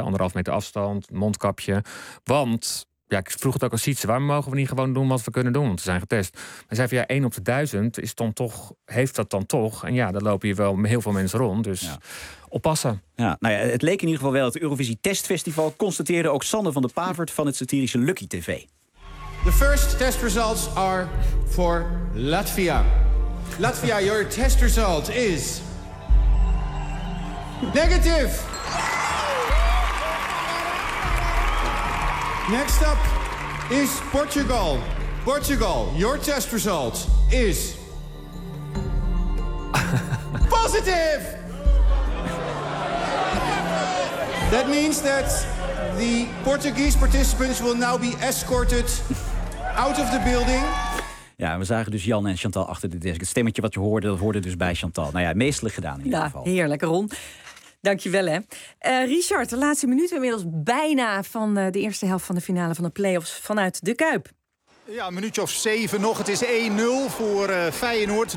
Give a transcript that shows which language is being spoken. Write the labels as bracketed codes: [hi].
[nl] 1,5 meter afstand, mondkapje. Want, ja, ik vroeg het ook als iets. Waarom mogen we niet gewoon doen wat we kunnen doen? Want we zijn getest. Maar zei van, ja, 1 op de 1000 is dan toch, heeft dat dan toch. En ja, dan lopen hier wel heel veel mensen rond. Dus ja. Oppassen. Ja, nou ja, het leek in ieder geval wel het Eurovisie Testfestival. Constateerde ook Sander van der Pavert van het satirische Lucky TV. [en] The first test results are for Latvia. Latvia, your test result is negative. Next up is Portugal. Portugal, your test result is positive. That means that the Portuguese participants will now be escorted out of the building. [nl] Ja, we zagen dus Jan en Chantal achter de desk. Het stemmetje wat je hoorde, dat hoorde dus bij Chantal. Nou ja, meestelijk gedaan in ieder geval. Ja, heerlijk, Ron. Dankjewel, hè. Richard, de laatste minuut inmiddels bijna van de eerste helft van de finale van de play-offs vanuit de Kuip. Ja, een minuutje of 7 nog. Het is 1-0 voor Feyenoord.